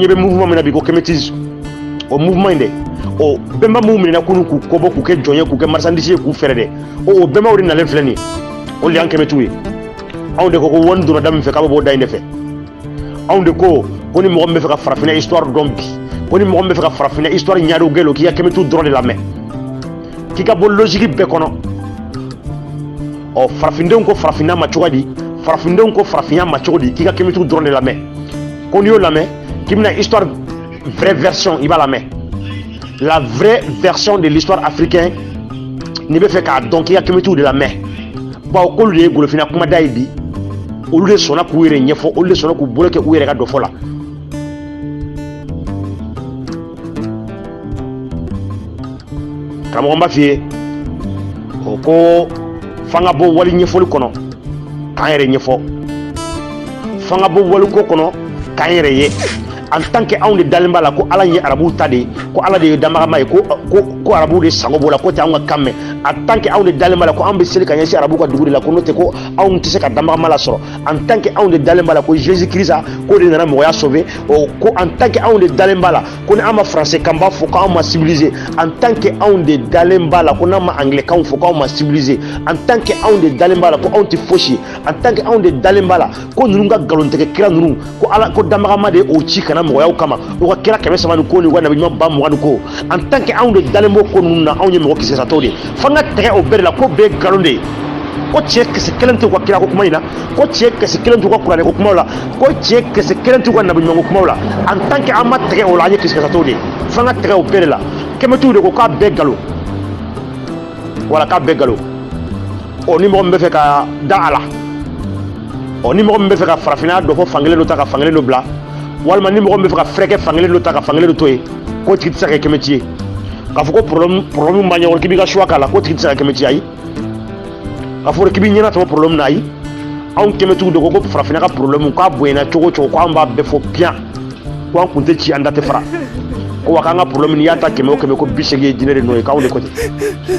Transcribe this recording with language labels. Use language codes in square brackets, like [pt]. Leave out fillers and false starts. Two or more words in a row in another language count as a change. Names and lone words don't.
[bm] bɛ mouvement min na bi ko kɛmɛtisme o mouvement in dɛ o bɛnba mun minɛna kunun k'u kɔbɔ k'u kɛ jɔn ye k'u kɛ marchandise ye k'u fɛrɛ dɛ o bɛnbaw de nalen filɛ nin ye o de y'an kɛmɛtiw ye anw de ko wani donna da min fɛ k'a bɛ bɔ da in de fɛ anw de ko ni mɔgɔ min bɛ fɛ ka farafinna histoire dɔn bi ko ni mɔgɔ min bɛ fɛ ka farafinna histoire ɲɛdɔn gɛlɛn k'i ka kɛmɛtiw dɔrɔn de lamɛn k'i ka bɔ logique bɛɛ kɔnɔ ɔ farafindenw ko farafinna ma cogo di farafindenw ko farafinya ma cogo di k'i ka kɛmɛtiw dɔrɔn de lamɛn ko n'i y'o lamɛn k'i bɛna [fr] histoire vraie version [bm] i b'a lamɛn la [fr] vraie version de l'histoire africaine [bm] n'i bɛ fɛ k'a dɔn k'i ka kɛmɛtiw de lamɛn bawo k'olu de ye golofinna kumada ye bi olu de sɔnna k'u yɛrɛ ɲɛfɔ olu de sɔnna k'u bolo kɛ u yɛrɛ ka dɔ fɔ la karamɔgɔ n b'a f'i ye o ko f'an ka bɔ wali ɲɛfɔli kɔnɔ k'an yɛrɛ ɲɛfɔ f'an ka bɔ waliko kɔnɔ k'an yɛrɛ ye en [fr] tant que [bm] anw de dalen b'a la ko ala ye arabuw ta de ye ko ala de ye danbagama ye ko arabuw de sago b'o la ko tɛ anw ka kan mɛn [fr] en tant que [bm] anw de dalen b'a la ko anw bɛ seli ka ɲɛsin arabuw ka dugu de la ko n'o tɛ ko anw tɛ se ka danbagama lasɔrɔ [fr] en tant que [bm] anw de dalen b'a la ko Jésus Christ k'o de nana mɔgɔya sauver ko [fr] en tant que [bm] anw de dalen b'a la ko ni an ma français kan b'a fɔ k'anw ma civiliser [fr] en tant que [bm] anw de dalen b'a la ko n'an ma anglais kanw fɔ k'anw ma civiliser [fr] en tant que [bm] anw de dalen b'a la ko anw tɛ fosi ye [fr] en tant que [bm] anw de dalen b'a la ko ninnu ka nkalontigɛ kira ninnu ko ala ko danbagama de ye o ci kana mɔgɔyaw kama o ka kira 300 ni ko ni wa nabi ɲuman ba 20 ni ko [fr] en tant que [bm] anw de dalen b'o ko ninnu na anw ye mɔgɔ kisɛsatɔw de ye f'an ka tɛgɛ o bɛɛ de la ko bɛɛ ye nkalon de ye ko tiɲɛ kisɛ kelen tɛ u ka kira ko kuma in na ko tiɲɛ kisɛ kelen t'u ka kuranɛ ko kumaw la ko tiɲɛ kisɛ kelen t'u ka nabi ɲuman ko kumaw la [fr] en tant que [bm] an ma tɛgɛ o la an ye kisɛsatɔw de ye f'an ka tɛgɛ o bɛɛ de la kɛmɛtiw de ko k'a bɛɛ nkalon wala k'a bɛɛ nkalon ɔ ni mɔgɔ min bɛ fɛ ka da a la ɔ ni mɔgɔ min bɛ fɛ ka farafinna dɔ fɔ fankelen dɔ ta ka fankelen dɔ bila walima ni mɔgɔ min bɛ fɛ ka fɛrɛkɛ fankelen dɔ ta ka fankelen dɔ to yen k'o tigi tɛ se ka kɛ kɛmɛti ye k'a fɔ ko problème b'a ɲɛ k'i b'i ka choix k'a la k'o tigi tɛ se ka kɛ kɛmɛti ayi k'a fɔ k'i b'i ɲɛna tɛmɛ problème na ayi anw kɛmɛtigiw de ko farafinna ka problème k'a bonyana cogo o cogo k'an b'a bɛɛ fɔ piyan ko an kun tɛ ci an da tɛ fara ko wa k'an ka problème n'i y'a ta 100 o 100 ko 80 ye jinɛ de nɔ ye k'anw de ko ten